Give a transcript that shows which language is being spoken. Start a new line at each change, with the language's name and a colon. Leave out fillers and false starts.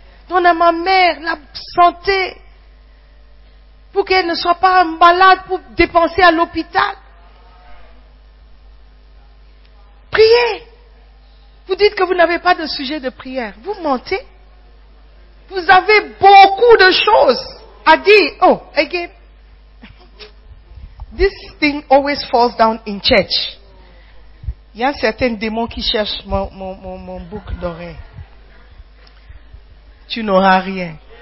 French: Donne à ma mère la santé pour qu'elle ne soit pas malade pour dépenser à l'hôpital. Priez. Vous dites que vous n'avez pas de sujet de prière. Vous mentez. Vous avez beaucoup de choses à dire.
English: Oh, again. This thing always falls down in church.
French: Il y a certains démons qui cherchent mon bouc d'oreille. Tu n'auras rien.